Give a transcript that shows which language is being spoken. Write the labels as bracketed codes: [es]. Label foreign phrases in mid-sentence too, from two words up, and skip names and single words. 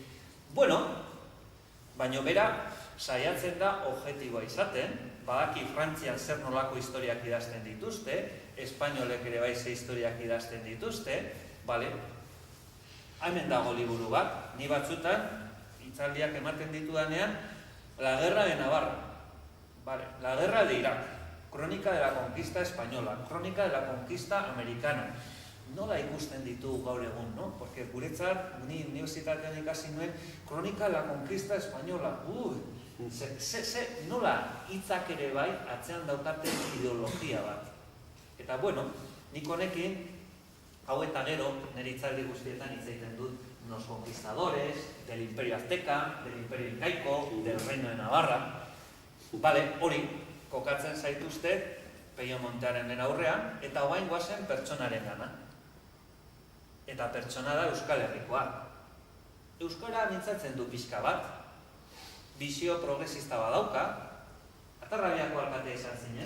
[eu] Baina bera saiatzen da objektiboa izaten, badaki Frantzian zer nolako historiak idazten dituzte, espainolek ere bai ze historiak idazten dituzte, hemen dago liburu bat, ni batzutan, hitzaldiak ematen ditudanean, La Guerra de Navarra, La Guerra de Irak, Crónica de la Conquista Española, Crónica de la Conquista Americana. Nola ikusten ditugu gaur egun, no? Porque guretzat, ni unibertsitatean ikasi nuen, Crónica de la Conquista Española, nola hitzak ere bai atzean daukaten ideologia bat. Eta nik honekin, hau eta gero, nire hitzaldi guztietan hitz egiten dut [es] los conquistadores, del Imperio Azteca, del Imperio Incaico, del Reino de Navarra. [eu] Hori, kokatzen zaituzte Pello Monteanoren aurrean, eta orain goazen pertsonaren gana. Eta pertsona da Euskal Herrikoa. Euskara mintzatzen du pixka bat, bizio progresista badauka, Atarrabiako alkatea izan zinen.